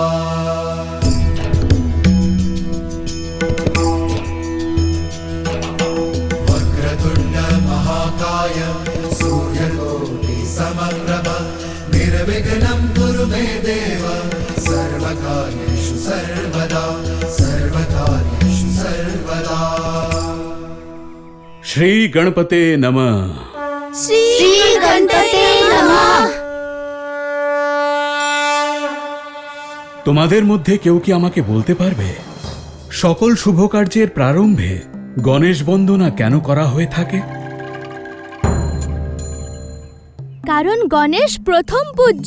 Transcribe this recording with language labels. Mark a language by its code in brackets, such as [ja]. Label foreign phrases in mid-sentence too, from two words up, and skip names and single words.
[sa] वक्रतुंड महाकाय सूर्यकोटि समप्रभा निर्विघ्नं कुरु मे देव सर्वकार्येषु सर्वदा सर्वकार्येषु सर्वदा। श्री गणपते नमः। শ্রী গণপতে নমঃ। [bn] তোমাদের মধ্যে কেউ কি আমাকে বলতে পারবে সকল শুভ কার্যের প্রারম্ভে গণেশ বন্দনা কেন করা হয়ে থাকে? কারণ গণেশ প্রথম পূজ্য।